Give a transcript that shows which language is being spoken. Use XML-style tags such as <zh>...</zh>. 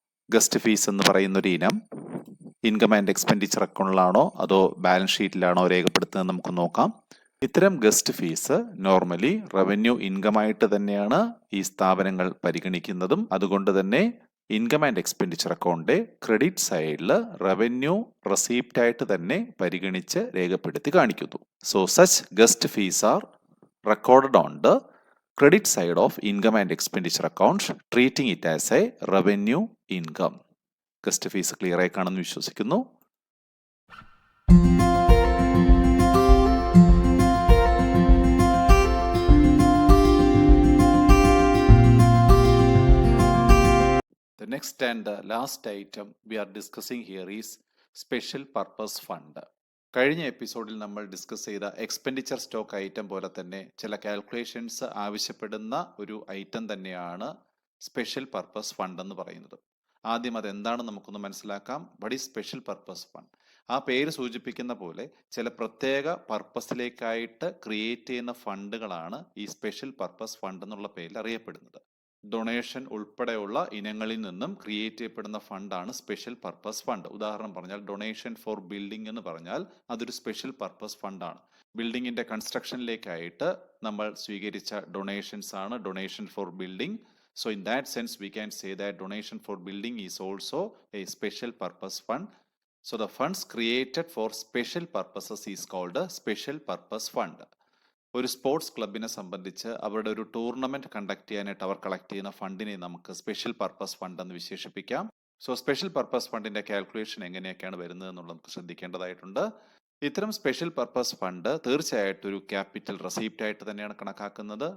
<ml>Guest fees എന്ന് പറയുന്ന ഒരു ഇനം ഇൻകം ആൻഡ് എക്സ്പെൻഡിച്ചർ അക്കൗണ്ടിലാണോ അതോ ബാലൻസ് ഷീറ്റിലാണോ രേഖപ്പെടുത്തുന്നത് നമുക്ക് നോക്കാം. ഇത്തരം guest fees normally revenue income ആയിട്ട് തന്നെയാണ് ഈ സ്ഥാപനങ്ങൾ പരിഗണിക്കുന്നതും. അതുകൊണ്ട് തന്നെ ഇൻകം ആൻഡ് എക്സ്പെൻഡിച്ചർ അക്കൗണ്ടിന്റെ ക്രെഡിറ്റ് സൈഡിൽ റവന്യൂ റെസീപ്റ്റ് ആയിട്ട് തന്നെ പരിഗണിച്ച് രേഖപ്പെടുത്തി കാണിക്കുന്നു.</ml> <en>So such guest fees are recorded on the credit side of income and expenditure account, treating it as a revenue income.</en> <ml>Guest fees clear ആയി കാണുമെന്ന് വിശ്വസിക്കുന്നു.</ml> <en>The next and the last item we are discussing here is special purpose fund.</en> <ml>കഴിഞ്ഞ എപ്പിസോഡിൽ നമ്മൾ discuss ചെയ്ത expenditure stock item പോലെ തന്നെ ചില കാൽക്കുലേഷൻസ് ആവശ്യപ്പെടുന്ന ഒരു ഐറ്റം തന്നെയാണ് സ്പെഷ്യൽ പർപ്പസ് ഫണ്ട് എന്ന് പറയുന്നത്. ആദ്യം അതെന്താണെന്ന് നമുക്കൊന്ന് മനസ്സിലാക്കാം.</ml> <en>What is special purpose fund?</en> <ml>ആ പേര് സൂചിപ്പിക്കുന്ന പോലെ ചില പ്രത്യേക പർപ്പസിലേക്കായിട്ട് ക്രിയേറ്റ് ചെയ്യുന്ന ഫണ്ടുകളാണ് ഈ സ്പെഷ്യൽ പർപ്പസ് ഫണ്ട് എന്നുള്ള പേരിൽ അറിയപ്പെടുന്നത്. ഡൊണേഷൻ ഉൾപ്പെടെയുള്ള ഇനങ്ങളിൽ നിന്നും ക്രിയേറ്റ് ചെയ്യപ്പെടുന്ന ഫണ്ടാണ് സ്പെഷ്യൽ പർപ്പസ് ഫണ്ട്. ഉദാഹരണം പറഞ്ഞാൽ ഡൊണേഷൻ ഫോർ ബിൽഡിംഗ് എന്ന് പറഞ്ഞാൽ അതൊരു സ്പെഷ്യൽ പർപ്പസ് ഫണ്ടാണ്. ബിൽഡിങ്ങിന്റെ കൺസ്ട്രക്ഷനിലേക്കായിട്ട് നമ്മൾ സ്വീകരിച്ച ഡൊണേഷൻസ് ആണ് donation for building.</ml> <en>So in that sense we can say that donation for building is also a special purpose fund. So the funds created for special purposes is called a special purpose fund.</en> <ml>ഒരു sports ക്ലബിനെ സംബന്ധിച്ച് അവരുടെ ഒരു tournament conduct ചെയ്യാനായിട്ട് അവർ collect ചെയ്യുന്ന ഫണ്ടിനെ നമുക്ക് special purpose fund എന്ന് വിശേഷിപ്പിക്കാം. So special purpose ഫണ്ടിന്റെ കാൽക്കുലേഷൻ എങ്ങനെയൊക്കെയാണ് വരുന്നത് എന്നുള്ളത് നമുക്ക് ശ്രദ്ധിക്കേണ്ടതായിട്ടുണ്ട്. ഇത്തരം സ്പെഷ്യൽ പർപ്പസ് ഫണ്ട് തീർച്ചയായിട്ടും ഒരു ക്യാപിറ്റൽ റെസീപ്റ്റ് ആയിട്ട് തന്നെയാണ് കണക്കാക്കുന്നത്.</ml>